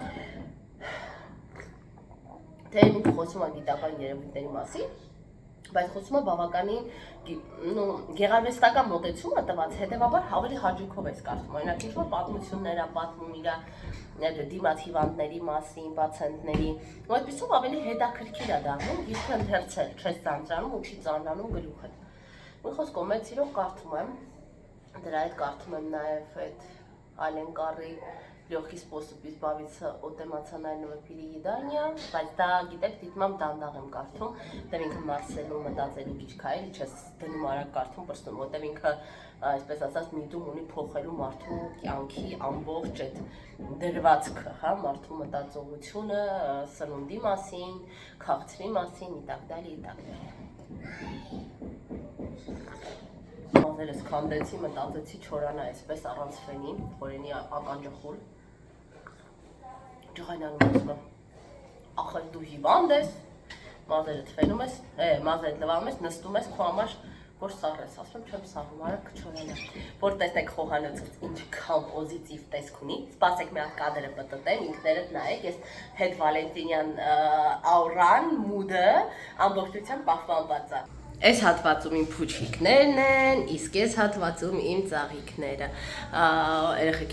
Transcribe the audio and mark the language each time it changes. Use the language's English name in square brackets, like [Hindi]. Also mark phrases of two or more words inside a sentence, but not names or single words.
[Armenian] Թեև ինքը խոսում է գիտական երևույթների մասին, բայց խոսում է բավականին գեղարվեստական մոտեցում է տված, հետևաբար ավելի հաճույքով ես կարդում, օրինակ ինչ-որ պատմություններ է պատմում իր դիմաց հիվանդների մասին, պացիենտների, ու այդպիսով ավելի հետաքրքիր է դառնում գիրքը ընթերցել, չես ծանրանում ու չի ծանրանում գլուխը։ Մի խոսքով մեծ սիրով կարդում եմ, դրա հետ կարդում եմ նաև այդ Ալենկարի Лёгкий способ избавиться от эмоционального переедания, բայց դա գիտեք դիտմամ դանդաղ եմ կարդում, դեռ ինքը Մարսելու մտածելու գիրք է, էլի չես դնում արագ կարդում պրստում, որտեղ ինքը այսպես ասած միտում ունի փոխելու մարդու կյանքի ամբողջ այդ դրվածքը, հա, մարդու մտածողությունը, սնունդի մասին, քաղցրի մասին, [Russian] и так далее, и так далее։ [Armenian] Մազերս քանդեցի, մտածեցի չորանա այսպես առանց ֆենի, խորենի ականջը խուլ։ Ջղայնանում ասում եմ, ախր դու հիվանդ ես, մազերդ ֆենում ես, մազերդ լվանում ես, նստում ես, քո համար որ սառ ես, ասում եմ չեմ սառում, արագ չորանա։ Որ տեսնեք խոհանոցից ինչքան պոզիտիվ տեսք ունի, սպասեք մի հատ կադրը պտտեմ, ինքներդ նայեք, ես հետ Վալենտինյան աուրան, մուդը ամբողջությամբ պահպանված է։ Այս հատվածում իմ փուչիկներն են, իսկ այս հատվածում իմ ծաղիկները։ Երեխեքի